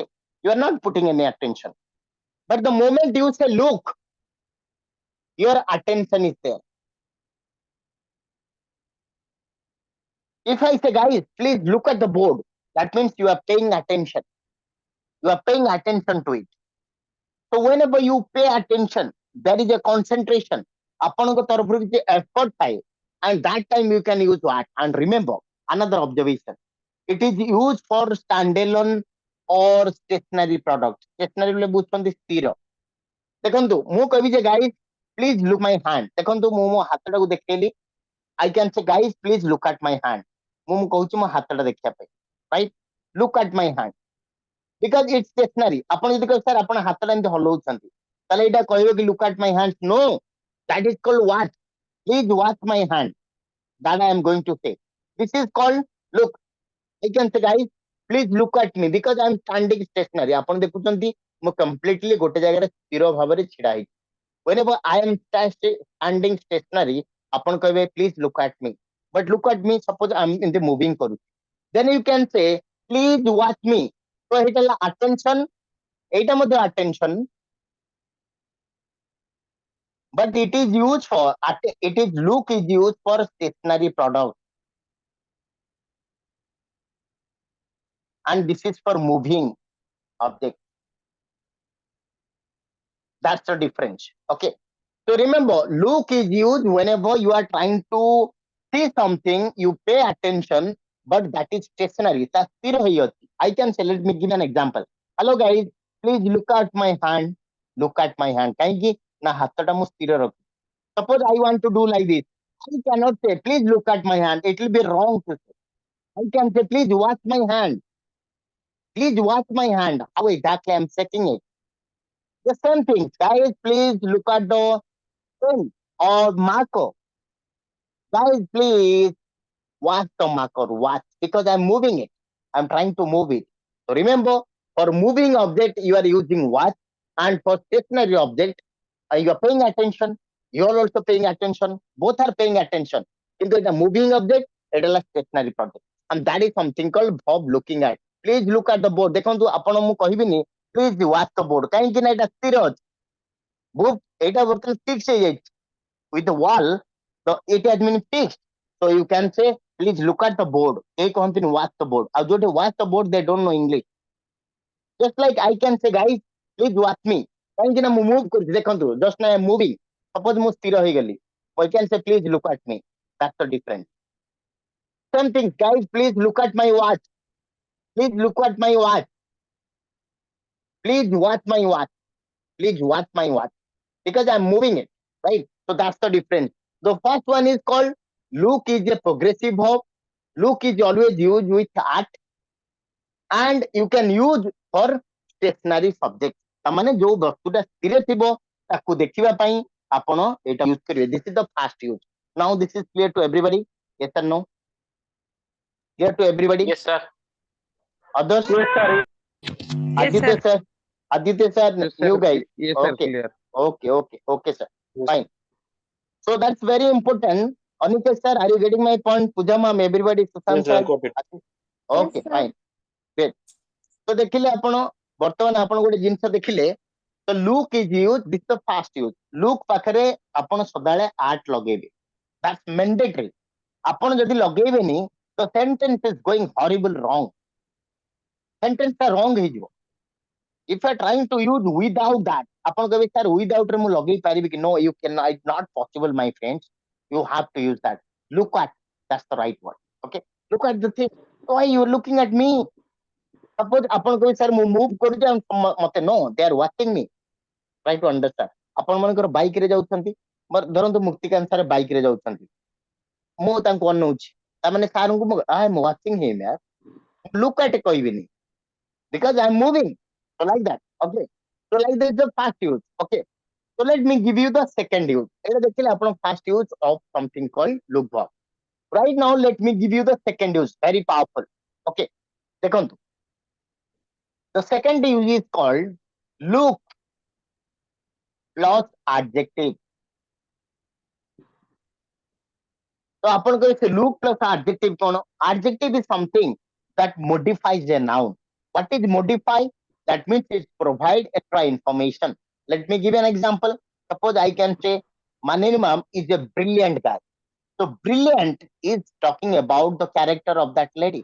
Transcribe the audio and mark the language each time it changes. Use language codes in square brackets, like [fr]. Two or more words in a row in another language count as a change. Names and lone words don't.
[en] You are not putting any attention. But the moment you say look, your attention is there. If I say, guys, please look at the board, that means you are paying attention. You are paying attention to it. So whenever you pay attention, there is a concentration. [or] ଆପଣଙ୍କ ତରଫରୁ କିଛି effort ଥାଏ, [en] and that time you can use what? And remember, another observation. It is used for standalone or stationary product. [or] Stationary ବୋଲେ ବୁଝୁଛନ୍ତି ସ୍ଥିର. ଦେଖନ୍ତୁ ମୁଁ କହିବି ଯେ [en] guys please look my hand. [or] ଦେଖନ୍ତୁ ମୁଁ ମୋ ହାତଟାକୁ ଦେଖେଇଲି. [en] I can say guys please look at my hand. [or] ମୁଁ କହୁଛି ମୋ ହାତଟା ଦେଖିବା ପାଇଁ. [en] Right? Look at my hand. Because it's stationary. [or] ଆପଣ ଯଦି କହିବେ ସାର୍ ଆପଣ ହାତଟା ଏମିତି ହଲଉଛନ୍ତି, ତାହେଲେ ଏଇଟା କହିବ କି [en] look at my hand? [or] No. [en] That is called what? Please watch my hand. That I am going to say. This is called look. I can say guys please look at me because I am standing stationary. [or] ଆପଣ ଦେଖୁଛନ୍ତି ମୁଁ completely ଗୋଟେ ଜାଗାରେ ସ୍ଥିର ଭାବରେ ଛିଡା ହେଇଛି. [en] Whenever I am standing stationary, [or] ଆପଣ କହିବେ [en] please look at me. But look at me, suppose I am in the moving କରୁଛି. Then you can say please watch me. [or] So ଏଇଟା ହେଲା attention. ଏଇଟା ମଧ୍ୟ attention. [en] But it is used for, it is look is used for stationary product. And this is for moving object. That's the difference. Okay. So remember, look is used whenever you are trying to see something, you pay attention, but that is stationary. That's zero here. I can say, let me give an example. Hello guys, please look at my hand. Look at my hand. କାହିଁକି ନା ହାତଟା ମୁଁ ସ୍ଥିର ରଖୁ. Suppose I want to do like this. I cannot say, please look at my hand. It will be wrong to say. I can say, please watch my hand. Please watch my hand. How exactly I'm setting it. The same thing. Guys, please look at the pen or marker. Guys, please watch the marker. Watch. Because I'm moving it. I'm trying to move it. So remember, for moving object, you are using watch. And for stationary object, you are paying attention. You are also paying attention. Both are paying attention. Into a moving object, it is a stationary project. And that is something called verb looking at. Please look at the board. [or] ଦେଖନ୍ତୁ ଆପଣ ମୁଁ କହିବିନି [en] please watch the board. [or] କାହିଁକି ନା ଏଇଟା ସ୍ଥିର ଅଛି. Book ଏଇଟା ବର୍ତ୍ତମାନ fix ହେଇଯାଇଛି. [en] With the wall, it has been fixed. So you can say please look at the board. [or] କେହି କହନ୍ତିନି [en] watch the board. [or] ଆଉ ଯୋଉଠି [en] watch the board they don't know English. Just like I can say guys please watch me. [or] କାହିଁକି ନା ମୁଁ move କରୁଛି ଦେଖନ୍ତୁ [en] just now I am moving. [or] Suppose ମୁଁ ସ୍ଥିର ହେଇଗଲି. [en] I can say please look at me. That's the difference. Same thing guys please look at my watch. Please look at my watch. Please watch my watch. Please watch my watch. Because I'm moving it. Right? So that's the difference. The first one is called look is a progressive verb. Look is always used with at and you can use for stationary subject. [or] ତାମାନେ ଯୋଉ ବସ୍ତୁଟା ସ୍ଥିର ଥିବ ତାକୁ ଦେଖିବା ପାଇଁ ଆପଣ ଏଇଟା ୟୁଜ କରିବେ. [en] This is the first use. Now this is clear to everybody? Yes or no? Clear to everybody? Yes, sir. Others? Yes, sir. Yes, Aditya sir. sir? Aditya sir, Yes, new sir. guy. Yes, sir. Okay, Clear. okay, sir. Yes. Fine. So that's very important. Aniket sir, are you getting my point? Puja ma'am, everybody, Sushant Yes, sir. sir. Got it. Okay, Yes, sir. fine. Great. So [or] ଦେଖିଲେ ଆପଣ ବର୍ତ୍ତମାନ ଆପଣ ଗୋଟେ ଜିନିଷ ଦେଖିଲେ ତ [en] look is used, this is the first use. [or] Look ପାଖରେ ଆପଣ ସଦାବେଳେ at ଲଗେଇବେ. [en] That's mandatory. [or] ଆପଣ ଯଦି ଲଗେଇବେନି ତ [en] sentence is going horrible wrong. [or] Sentence ଟା wrong ହେଇଯିବ. [en] If you are trying to use without that, [or] ଆପଣ କହିବେ sir without ରେ ମୁଁ ଲଗେଇ ପାରିବି କି? [en] No, you cannot. It's not possible, my friends. You have to use that. Look at, that's the right word. Okay. Look at the thing. Why you looking at me? Suppose [or] ଆପଣ କହିବେ sir ମୁଁ move କରୁଛି ମତେ [en] no, they are watching me. Try to understand. [or] ଆପଣ ମାନଙ୍କର ବାଇକ ରେ ଯାଉଛନ୍ତି, ଧରନ୍ତୁ ମୁକ୍ତିକାନ୍ତ ସାର୍ ବାଇକ ରେ ଯାଉଛନ୍ତି, ମୁଁ ତାଙ୍କୁ ଅନଉଛି, ତାମାନେ ସାର୍ ଙ୍କୁ [en] I am watching him [or] yaar. [en] Look at କହିବିନି because I am moving. So like that. Okay. So like that is the first use. Okay. So let me give you the second use. [or] ଏଇଟା ଦେଖିଲେ ଆପଣ [en] first use of something called look verb. Right now let me give you the second use. Very powerful. Okay. ଦେଖନ୍ତୁ. The second use is called look plus adjective. [or] So ଆପଣ କହିବେ [en] look plus adjective [or] କଣ? [en] Adjective is something that modifies a noun. What is modify? That means it provide extra information. Let me give you an example. Suppose I can say Manini ma'am is a brilliant guy. So brilliant is talking about the character of that lady.